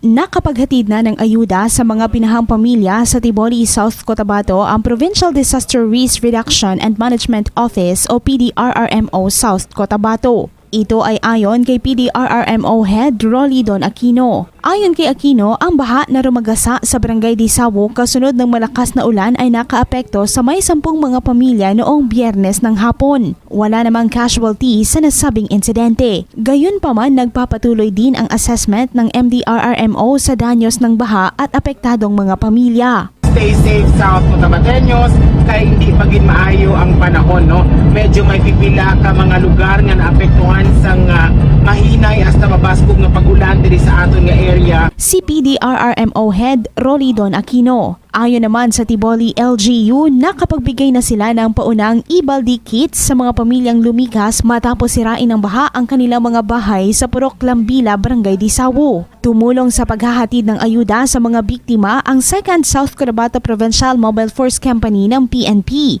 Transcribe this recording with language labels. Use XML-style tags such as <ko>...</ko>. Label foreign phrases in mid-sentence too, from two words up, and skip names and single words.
<tl>Nakapaghatid na ng ayuda sa mga pinahang pamilya sa Tiboli, South Cotabato ang Provincial Disaster Risk Reduction and Management Office o PDRRMO South Cotabato. Ito ay ayon kay PDRRMO Head Rolly Don Aquino. Ayon kay Aquino, ang baha na rumagasa sa Barangay Disawo kasunod ng malakas na ulan ay nakaapekto sa may 10 mga pamilya noong Biyernes ng hapon. Wala namang casualty sa nasabing insidente. Gayunpaman, nagpapatuloy din ang assessment ng MDRRMO sa danyos ng baha at apektadong mga pamilya.</tl> <en>Stay safe</en> <hil>South Cotabateños kay hindi pagin maayo ang panahon, no? Medyo may pipila ka mga lugar nga naapektuhan sang mahinay hasta mabasbog nga pag-ulan diri sa aton nga area.</hil> <tl>Si PDRRMO Head Rolly Don Aquino. Ayon naman sa Tiboli LGU, nakapagbigay na sila ng paunang e-baldi kits sa mga pamilyang lumikas matapos sirain ng baha ang kanilang mga bahay sa Purok Lambila, Barangay Disawo. Tumulong sa paghahatid ng ayuda sa mga biktima ang 2nd South Cotabato Provincial Mobile Force Company ng PNP.</tl>